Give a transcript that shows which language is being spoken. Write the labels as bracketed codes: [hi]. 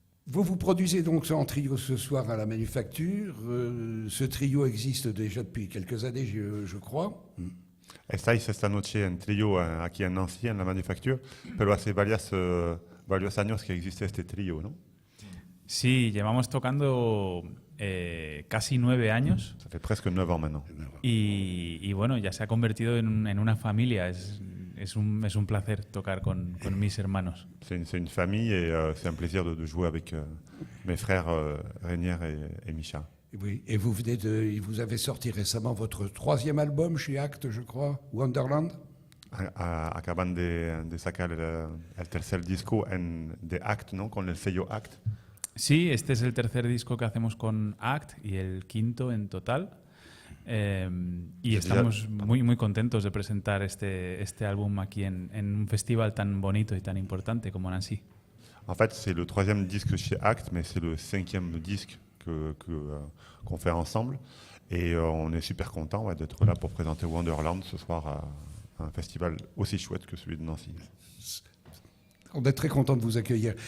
[fr] Vous produisez donc en trio ce soir à la Manufacture. Ce trio existe déjà depuis quelques années, je crois. [es] Estáis esta noche en trío aquí en Nancy, en la Manufacture, pero hace varios años que existe este trío, ¿no? Sí, llevamos tocando casi 9 años. [fr] Ça fait presque 9 ans maintenant. [es] Y bueno, ya se ha convertido en una familia. Es un placer tocar con mis hermanos. [fr] C'est une famille et c'est un plaisir de jouer avec mes frères Rainier et Micha. Oui, et vous avez sorti récemment votre 3e album chez Act, je crois, Wonderland. [es] Acaban de sacar el tercer disco de Act, ¿no? Con el sello Act. Sí, este es el tercer disco que hacemos con Act y el quinto en total. Y estamos muy contentos de presentar este álbum aquí en un festival tan bonito y tan importante como Nancy. [fr] En fait, c'est le 3e disque chez Act, mais c'est le 5e disque qu'on fait ensemble. Et on est super content d'être là pour présenter Wonderland ce soir à un festival aussi chouette que celui de Nancy. On est très content de vous accueillir.